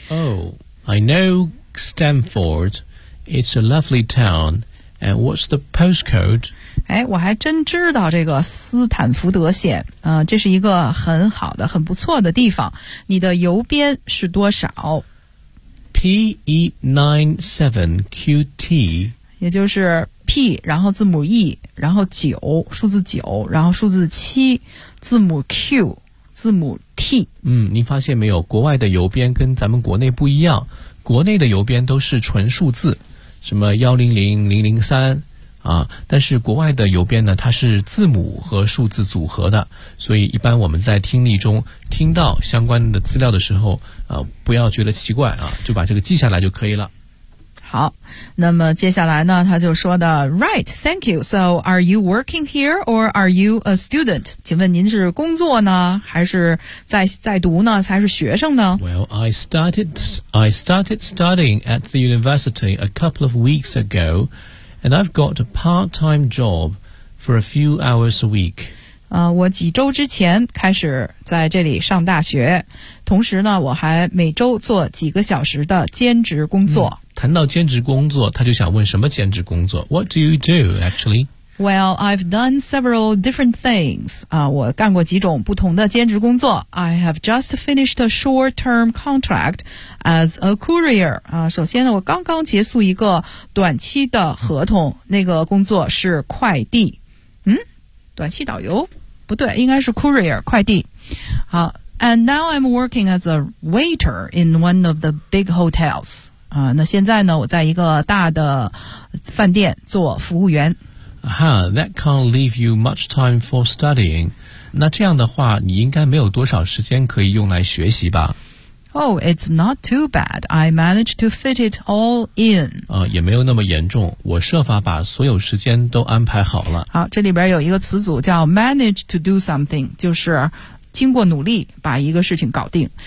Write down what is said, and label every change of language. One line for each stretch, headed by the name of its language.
English: Oh, I know Stamford. It's a lovely town. And what's the postcode?
Chinese: 哎，我还真知道这个斯坦福德县，这是一个很好的、很不错的地方。你的邮编是多少
English: ？P97QT，
Chinese: 也就是 P， 然后字母 E， 然后九，数字九，然后数字七，字母 Q， 字母 T。嗯，您发现没有？国外的邮编跟咱们国内不一样，国内的邮编都是纯数字，什么100003。啊，但是国外的邮编呢，它是字母和数字组合的，所以一般我们在听力中听到相关的资料的时候，不要觉得奇怪啊，就把这个记下来就可以了。好，那么接下来呢，他就说的 ，
English: Right, thank you. So, are you working here or are you a student?
Chinese: 请问您是工作呢，还是在读呢，还是学生呢
English: ？Well, I started studying at the university a couple of weeks ago. And I've got a part-time job for a few hours a week.
Chinese: 我几周之前开始在这里上大学，同时呢，我还每周做几个小时的兼职工作。谈到兼职工作，他就想问什么兼职工作 ？
English: What do you do, actually? Well, I've done several different things.
Chinese: 我干过几种不同的兼职工作。
English: I have just finished a short-term contract. As a courier,
Chinese: 首先呢，我刚刚结束一个短期的合同，那个工作是快递，短期导游，不对，应该是 courier, 快递。好
English: ,and now I'm working as a waiter in one of the big hotels.
Chinese: 那现在呢，我在一个大的饭店做服务员。
English: That can't leave you much time for studying.
Chinese: 那这样的话，你应该没有多少时间可以用来学习吧。
English: Oh, it's not too bad. I managed to fit it all in.
Chinese: 也没有那么严重。我设法把所有时间都安排好了。好，这里边有一个词组叫
English: manage to do something,
Chinese: 就是经过努力把一个事情搞定。